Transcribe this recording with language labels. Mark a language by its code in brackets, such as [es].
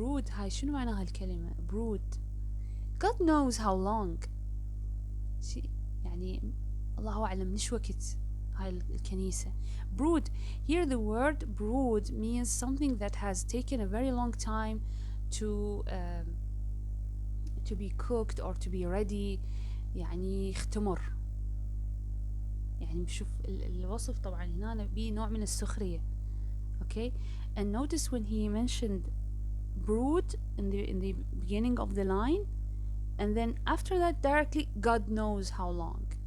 [ar] هاي شنو معناها الكلمة [en] brood? God knows how long. [ar] يعني الله أعلم نش وقت هاي الكنيسة. Brood. [en] Here the word brood means something that has taken a very long time to be cooked or to be ready. [ar] يعني يختمر. يعني بشوف الوصف طبعا هنا بيه نوع من السخرية. [en] Okay, and notice when he mentioned brood in the beginning of the line, and then after that directly God knows how long.